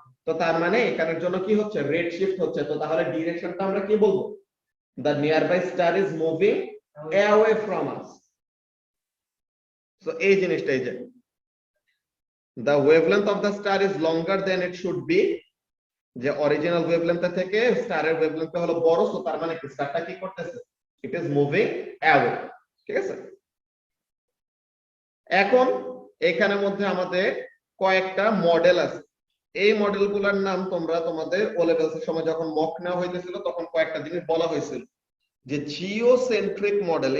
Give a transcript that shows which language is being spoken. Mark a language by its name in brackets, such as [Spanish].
[Bangla] তো তার মানে এখানের জন্য কি হচ্ছে রেড শিফট হচ্ছে। তো তাহলে ডিরেকশনটা আমরা কি বলবো [English] the nearby star is moving away from us. So এই জিনিসটাই যে the wavelength of the star is longer than it should be, [Bangla] যে অরিজিনাল ওয়েভলেন্থ থেকে স্টারের ওয়েভলেন্থটা হলো বড়। সো তার মানে কি স্টারটা কি করতেছে [English] it is moving away। [Bangla] ঠিক আছে, এখন এখানের মধ্যে আমাদের কয়েকটা মডেল আছে। এই মডেলগুলোর নাম তোমরা তোমাদের ও লেভেলসের সময় যখন মক নেওয়া হইতেছিল তখন কয়েকটা জিনিস বলা হয়েছিল যে জিওসেন্ট্রিক মডেল।